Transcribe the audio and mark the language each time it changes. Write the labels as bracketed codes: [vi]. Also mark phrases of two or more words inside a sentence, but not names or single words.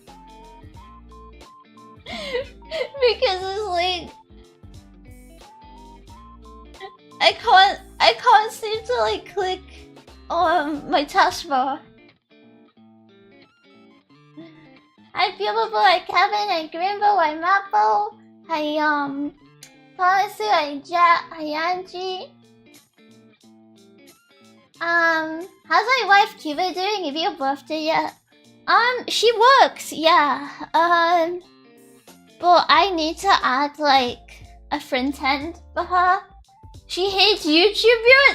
[en] Because it's like I can't seem to like click on my taskbar. Hi Beautiful, hi Kevin, hi Grimbo, hi Mapo, hi Policy, hi Jet, hi Angie. How's my wife Cuba doing? Have you a birthday yet? She works, yeah. But I need to add like a friend tent for her. She hates YouTube viewers.